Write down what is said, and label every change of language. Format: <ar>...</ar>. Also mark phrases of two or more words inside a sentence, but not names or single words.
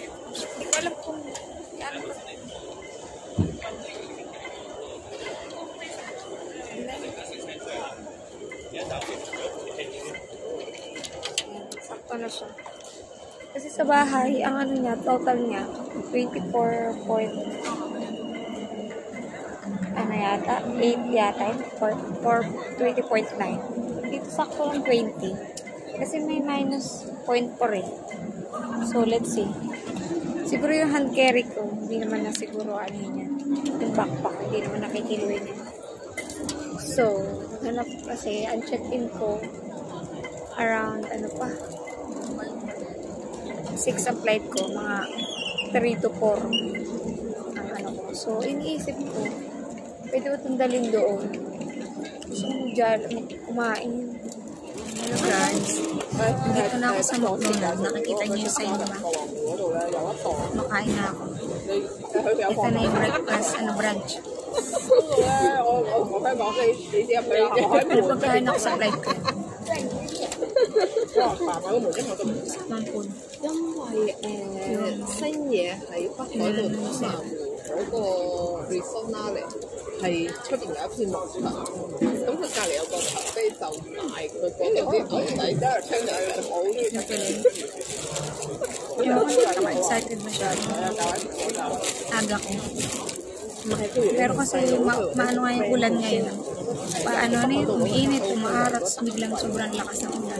<tl>Hindi ko alam kung yan. Sakto na siya. Kasi sa bahay, ang ano niya, total niya, 24 point, ano yata, 8 yata, 20.9. Dito sakto lang 20. Kasi may minus 0.4 eh.</tl> <en>So, let's see.</en> <tl>Siguro yung hand carry ko, hindi naman na siguro ano yun yan. Yung backpack, hindi naman nakikiluin yan. So, hanap kasi, ang check-in ko, around, ano pa, 6 ang flight ko, mga 3 to 4 ang ano ko. So, iniisip ko, Pwede mo itong dalhin doon. Gusto mo dyan, kumain.</tl> <en>Hello guys.</en> <tl>Dito na ako sa McDonald's. Nakikita niyo yung sign ba? Makain na ako. Ito na yung breakfast, brunch. Pero pagkain ako sa flight ko.</tl> <yue>新嘢喺北海道東南湖嗰個 resort 啦嚟，係出邊有一片農場，咁佢隔離有個咖啡就賣佢嗰度啲牛仔，因為聽日我好中意食嘅。</yue> <tl>Excited masyado. Aga ko. Pero kasi maano nga yung ulan ngayon. Paano na yun, umiinit, umaarat, biglang sobrang lakas ng ulan.</tl>